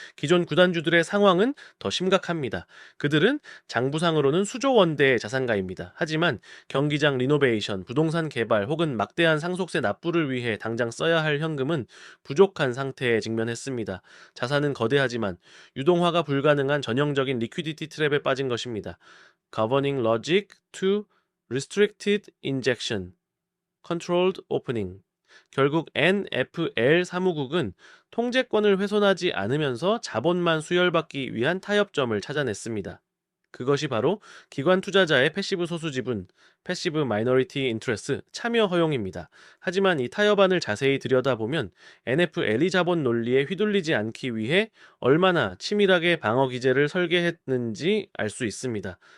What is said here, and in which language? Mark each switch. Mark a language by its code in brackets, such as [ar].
[ko] 기존 구단주들의 상황은 더 심각합니다. 그들은 장부상으로는 수조 원대의 자산가입니다. 하지만 경기장 리노베이션, 부동산 개발 혹은 막대한 상속세 납부를 위해 당장 써야 할 현금은 부족한 상태에 직면했습니다. 자산은 거대하지만 유동화가 불가능한 전형적인 리퀴디티 트랩에 빠진 것입니다. [en] Governing logic to restricted injection, controlled opening. [ko] 결국 NFL 사무국은 통제권을 훼손하지 않으면서 자본만 수혈받기 위한 타협점을 찾아냈습니다. 그것이 바로 기관 투자자의 패시브 소수 지분, 패시브 마이너리티 인트레스, 참여 허용입니다. 하지만 이 타협안을 자세히 들여다보면 NFL이 자본 논리에 휘둘리지 않기 위해 얼마나 치밀하게 방어 기제를 설계했는지 알 수 있습니다.